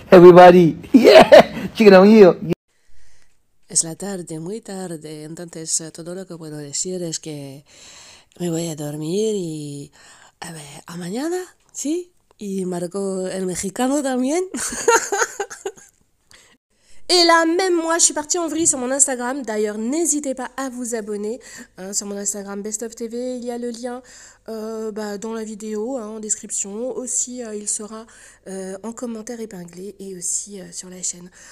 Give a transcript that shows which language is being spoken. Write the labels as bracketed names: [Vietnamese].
[English] Everybody, yeah, chicken on you. [Spanish] Es la tarde, muy tarde, entonces todo lo que puedo decir es que me voy a dormir y a ver, a mañana, ¿sí? Y Marco el mexicano también. [French] Et là, même moi, je suis partie en vrille sur mon Instagram. D'ailleurs, n'hésitez pas à vous abonner. Sur mon Instagram Best of TV, il y a le lien dans la vidéo, en description. Aussi, il sera en commentaire épinglé et aussi sur la chaîne.